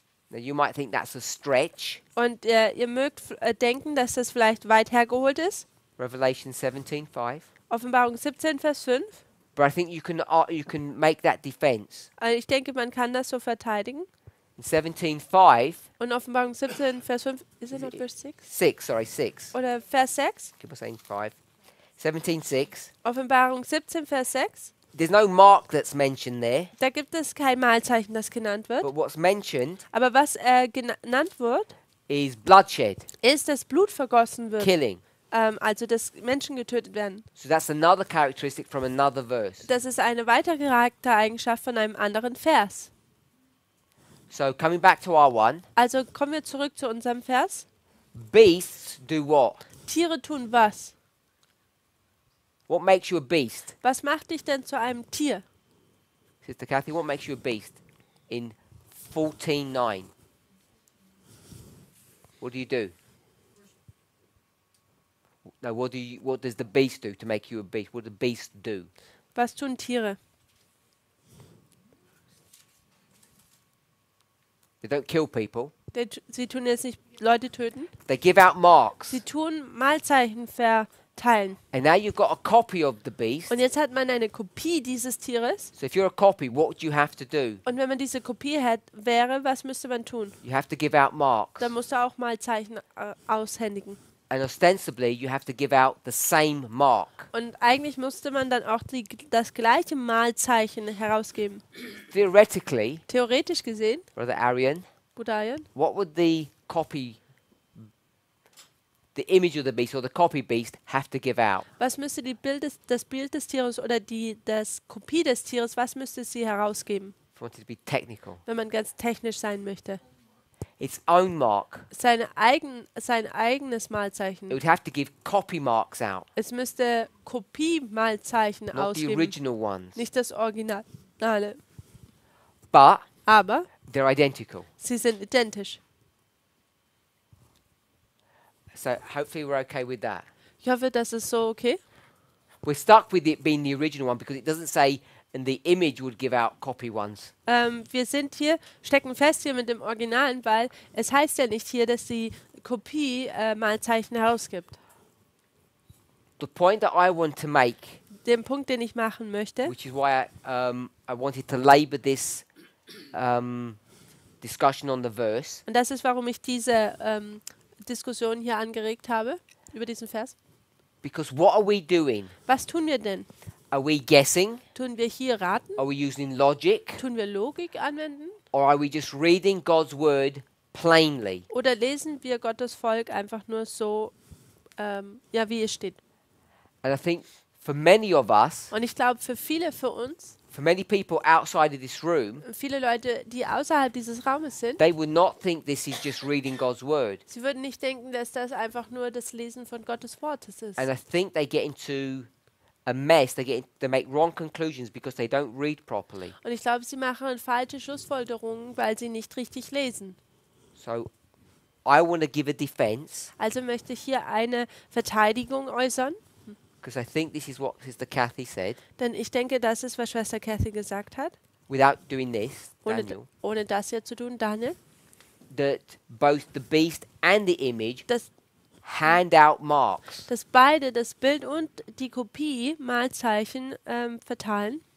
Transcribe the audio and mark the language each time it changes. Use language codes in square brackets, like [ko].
[en] Now you might think that's a stretch. [de] Und ihr mögt denken, dass das vielleicht weit hergeholt ist. [en] Revelation 17:5. [de] Offenbarung 17, Vers 5. [en] But I think you can make that defense. [de] Also ich denke, man kann das so verteidigen. [en] In 17:5, [de] Und Offenbarung 17, Vers 5, ist es not Vers 6? [en] 6. [de] Oder Vers 6? [en] Keep on saying 5. 17:6. [de] Offenbarung 17, Vers 6. [en] There's no mark that's mentioned there, [de] Da gibt es kein Malzeichen, das genannt wird. [en] but what's mentioned [de] Aber was genannt wird, [en] is bloodshed, [de] ist, dass Blut vergossen wird. [en] killing. [de] Also, dass Menschen getötet werden. [en] So that's another characteristic from another verse. [de] Das ist eine weitere Charaktereigenschaft von einem anderen Vers. [en] So coming back to our one, [de] Also kommen wir zurück zu unserem Vers. [en] beasts do what? [de] Tiere tun was? [en] What makes you a beast? [de] Was macht dich denn zu einem Tier? [en] Sister Kathy, what makes you a beast? In 14:9. What do? No, what does the beast do to make you a beast? What does the beast do? [de] Was tun Tiere? [en] They don't kill people. [de] Sie tun jetzt nicht Leute töten. [en] They give out marks. [de] Sie tun Malzeichen verteilen. [en] And now you've got a copy of the beast. [de] Und jetzt hat man eine Kopie dieses Tieres. [en] So if you're a copy, what would you have to do? [de] Und wenn man diese Kopie wäre, was müsste man tun? [en] You have to give out marks. [de] Dann musst du auch Malzeichen aushändigen. [en] And ostensibly, you have to give out the same mark. [de] Und eigentlich musste man dann auch das gleiche Malzeichen herausgeben. [en] Theoretically, [de] Theoretisch gesehen, [en] Brother Arian, [de] Budayan, [en] what would the image of the beast or the copy beast have to give out? [de] was müsste das Bild des Tieres oder das Kopie des Tieres, was müsste sie herausgeben, [en] If you wanted to be technical, [de] wenn man ganz technisch sein möchte? [en] its own mark. [de] Sein eigenes [en] It [de] Malzeichen. [en] would have to give copy marks out, [de] Es müsste Kopie-Malzeichen [en] not the [de] ausgeben, [en] original ones. [de] nicht das Originale. [en] But [de] Aber [en] they're identical. [de] sie sind identisch. [en] So hopefully we're okay with that. [de] Ich hoffe, das ist so okay. [en] We're stuck with it being the original one because it doesn't say and the image would give out copy ones. [de] Wir stecken fest hier mit dem Originalen, weil es heißt ja nicht hier, dass die Kopie Malzeichen herausgibt. [en] The point that I want to make, [de] Den Punkt, den ich machen möchte, [en] which is why I wanted to labour this discussion on the verse, [de] und das ist, warum ich diese Diskussion hier angeregt habe, über diesen Vers. [en] because what are we doing? [de] Was tun wir denn? [en] Are we guessing? [de] Tun wir hier raten? [en] Are we using logic? [de] Tun wir Logik anwenden? [en] Or are we just reading God's word plainly? [de] Oder lesen wir Gottes Volk einfach nur so, wie es steht? [en] And I think for many of us, [de] Und ich glaube, für uns, [en] for many people outside of this room, [de] viele Leute, die außerhalb dieses Raumes sind, [en] they would not think this is just reading God's word. [de] sie würden nicht denken, dass das einfach nur das Lesen von Gottes Wortes ist. [en] And I think they get into a mess. They make wrong conclusions because they don't read properly. [de] Und ich glaube, sie machen falsche Schlussfolgerungen, weil sie nicht richtig lesen. [en] So I want to give a defense [de] Also möchte ich hier eine Verteidigung äußern, [en] because I think this is what Sister Kathy said. [de] denn ich denke, das ist, was Schwester Kathy gesagt hat, [en] Without doing this, Daniel, [de] ohne das hier zu tun, Daniel, [en] that both the beast and the image [de] dass [en] hand out marks. [de] beide, das Bild und die Kopie, Malzeichen verteilen.